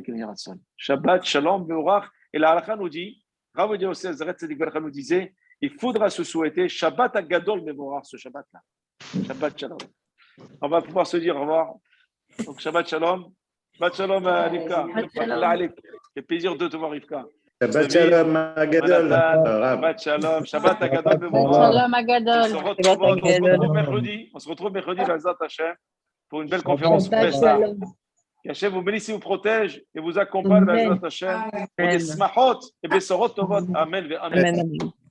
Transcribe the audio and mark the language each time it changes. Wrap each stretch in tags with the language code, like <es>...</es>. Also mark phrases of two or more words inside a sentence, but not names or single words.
<he>שבת, שלום, מבורך.</he> <fr>Et la halakha nous dit, Rav Yosef Zaret Tzadik Bercha nous disait, il faudra se souhaiter</fr> <he>שבת הגדול מבורך,</he> <fr>ce Shabbat-là.</fr> <he>שבת שלום.</he> <fr>On va pouvoir se dire au revoir.</fr> <he>Donc שבת שלום. שבת שלום, Rivka.</he> <fr>C'est plaisir de te voir, Rivka.</fr> <he>שבת שלום הגדול. שבת שלום. שבת הגדול מבורך. שלום הגדול.</he> <fr>On se retrouve mercredi,</fr> <he>בעזרת השם,</he> <fr>pour une belle conférence sur Pessah. Qu'Hachem vous bénisse et vous protège et vous accompagne, Amen.</fr> <he>בעזרת השם,</he> <fr>pour des</fr> <he>smachot et בשורות טובות. אמן. אמן. אמן. אמן.</he>